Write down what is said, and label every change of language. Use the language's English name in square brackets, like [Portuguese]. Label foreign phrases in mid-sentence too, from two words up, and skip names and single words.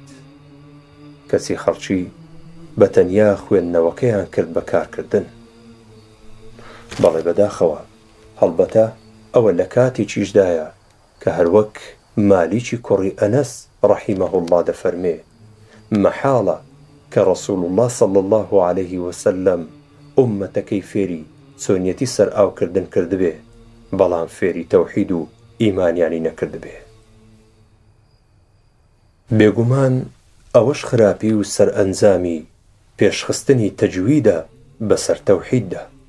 [Central Kurdish] کەسی خەڵکی بە تەنیا خوێندنەوەکەیان کرد بە کارکردن. بەڵێ بەداخەوە هەڵبەتە ئەوە لە کاتێکیشدایە کە هەروەک مالیکی کوڕی ئەنەس [Arabic] ڕەحیمەه الله [Central Kurdish] دەفەرمێ مەحاڵە کە [Arabic] ڕەسوول الله صلی الله عليه وسلم [Central Kurdish] ئومەتەکەی فێری چۆنیەتی سەر ئاوکردن کردبێ بەڵام فێری تەوحید و ئیمانیانی نەکردبێ. بێگومان ئەوەش خراپی و سەرئەنجامی پێشخستنی تەجویدە بەسەر تەوحیددا.